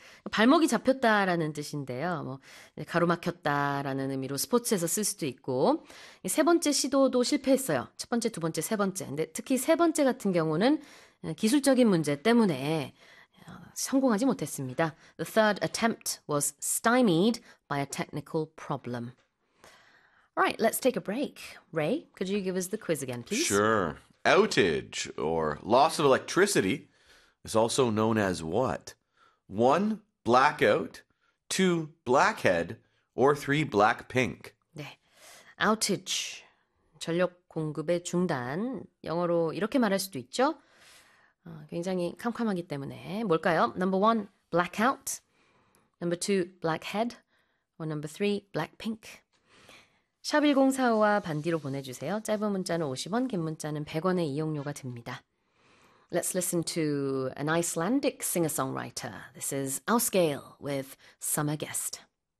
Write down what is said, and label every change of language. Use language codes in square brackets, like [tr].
[ko] 발목이 잡혔다라는 뜻인데요. 뭐 가로막혔다라는 의미로 스포츠에서 쓸 수도 있고 세 번째 시도도 실패했어요. 첫 번째, 두 번째, 세 번째. 근데 특히 세 번째 같은 경우는 기술적인 문제 때문에 성공하지 못했습니다. [en] The third attempt was stymied by a technical problem. All right, let's take a break. Ray, could you give us the quiz again, please? Sure. Outage or loss of electricity is also known as what? One, blackout, two, blackhead, or three, blackpink. [ko] 네, outage, 전력 공급의 중단. 영어로 이렇게 말할 수도 있죠. 굉장히 캄캄하기 때문에 뭘까요? [en] Number one, blackout. Number two, blackhead. Or number three, blackpink. [ko] 샵 1045와 반디로 보내주세요. 짧은 문자는 50원, 긴 문자는 100원의 이용료가 듭니다. [en] Let's listen to an Icelandic singer-songwriter. This is Ásgeir with Summer Guest.